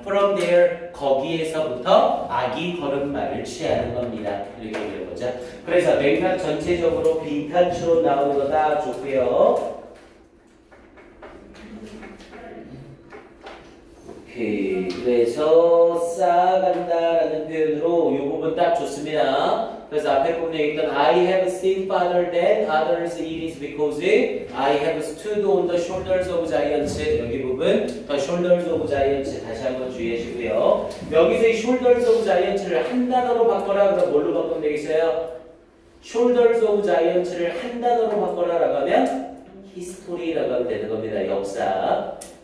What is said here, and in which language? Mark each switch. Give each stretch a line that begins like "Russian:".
English: from there,
Korean: 거기에서부터 아기 걸음마를 취하는 겁니다. 이렇게 되는 거죠. 그래서 맥락 전체적으로 빈칸 추론 나오는 거 다 좋고요. 오케이. 그래서 쌓아간다라는 표현으로 이 부분 딱 좋습니다. 그래서 앞에 보면 일단
English: I have seen farther than others. It is because I have stood on the shoulders of giants.
Korean: 여기 부분
English: the shoulders of giants
Korean: 다시 한번 주의하시고요. 여기서 이
English: shoulders of giants
Korean: 를 한 단어로 바꿔라. 그럼 뭘로 바꾸면 되겠어요?
English: shoulders of giants
Korean: 를 한 단어로 바꿔라라고 하면 history라고 하면 되는 겁니다. 역사.